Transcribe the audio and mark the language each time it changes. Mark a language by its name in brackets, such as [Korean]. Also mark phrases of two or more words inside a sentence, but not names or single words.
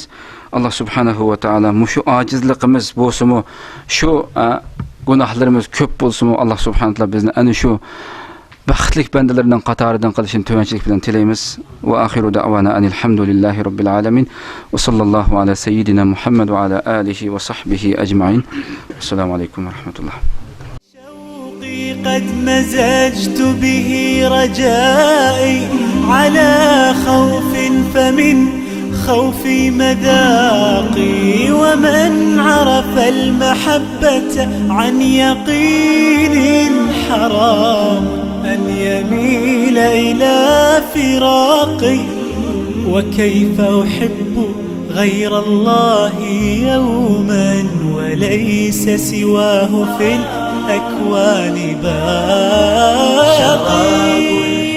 [Arabic] الله سبحانه وتعالى [Uzbek] mushu ojizligimiz bo'lsa-mu, shu gunohlarimiz ko'p bo'lsa-mu, [Arabic] الله سبحانه وتعالى [Uzbek] bizni ana shu baxtli bandalardan qatoridan qilishini tovanchilik bilan tilaymiz. [Arabic] وآخر دعوانا الحمد لله رب العالمين وصلى الله على سيدنا محمد وعلى آله وصحبه أجمعين. السلام عليكم ورحمة الله. قد مزجت به رجائي على خوف فمن خوفي مذاقي ومن عرف المحبة عن يقين حرام أن يميل إلى فراقي وكيف أحب غير الله يوما وليس سواه في الأكوان باقي